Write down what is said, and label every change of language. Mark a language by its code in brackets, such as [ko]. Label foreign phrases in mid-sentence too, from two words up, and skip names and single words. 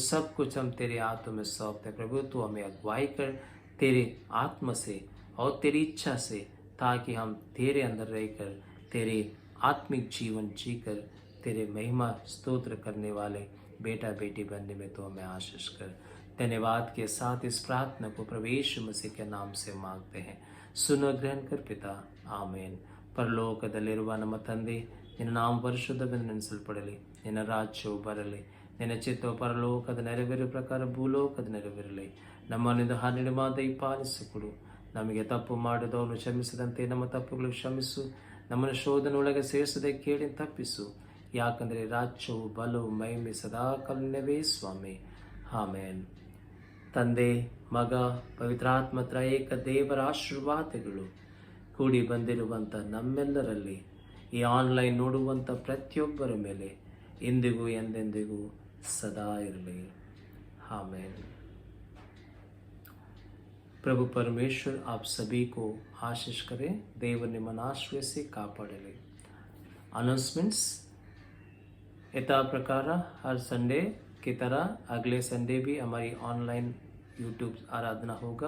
[hi] सब कुछ हम तेरे हाथों में सौंपते हैं प्रभु। तू हमें अगुवाई कर तेरे आत्मा से और तेरी इच्छा से, ताकि हम तेरे अंदर रहकर तेरे आत्मिक जीवन जीकर तेरे महिमा स्तोत्र करने वाले बेटा बेटी बनने में तो हमें आशीष कर। धन्यवाद के साथ इस प्रार्थना को प्रभु यीशु मसीह के नाम से मांगते हैं, सुनो ग्रहण कर पिता, आमीन। [kn] ಪರಲೋಕದಲ್ಲಿರುವ ನಮ್ಮ ತಂದೆ, ನಿನ್ನ ನಾಮ ಪರಿಶುದ್ಧವೆಂದು ನೆನೆಸಲ್ಪಡಲಿ, ನಿನ್ನ ರಾಜ್ಯವು ಬರಲಿ, ನಿನ್ನ ಚಿತ್ತವು ಪರಲೋಕದ ನೆರವೇರುವ ಪ್ರಕಾರ ಭೂಲೋಕದ ನೆರವೇರಲಿ. ನಮ್ಮನ್ನಿಂದ ಹಾನಿಡುವ ದಯಪಾಲಿಸಿಕೊಡು, ನಮಗೆ ತಪ್ಪು ಮಾಡಿದವನು ಕ್ಷಮಿಸದಂತೆ ನಮ್ಮ ತಪ್ಪುಗಳು ಕ್ಷಮಿಸು, ನಮ್ಮನ್ನು ಶೋಧನೊಳಗೆ ಸೇರಿಸದೆ ಕೇಳಿ ತಪ್ಪಿಸು, ಯಾಕಂದರೆ ರಾಜ್ಯವು ಬಲವು ಮಹಿಮೆ ಸದಾಕಾಲ ನಿನ್ನವೇ ಸ್ವಾಮಿ, ಆಮೇನ್. ತಂದೆ, ಮಗ, ಪವಿತ್ರಾತ್ಮ ತ್ರಯೇಕ ದೇವರ ಆಶೀರ್ವಾದಗಳು ಕೂಡಿ ಬಂದಿರುವಂಥ ನಮ್ಮೆಲ್ಲರಲ್ಲಿ, ಈ ಆನ್ಲೈನ್ ನೋಡುವಂಥ ಪ್ರತಿಯೊಬ್ಬರ ಮೇಲೆ ಇಂದಿಗೂ ಎಂದೆಂದಿಗೂ ಸದಾ ಇರಲಿ, [hi] आमीन. प्रभु परमेश्वर आप सभी को आशीष करें, देव निमन आश्रय से कापाड़े. अनाउंसमेंट्स यथा प्रकार हर संडे की तरह अगले संडे भी हमारी ऑनलाइन यूट्यूब आराधना होगा.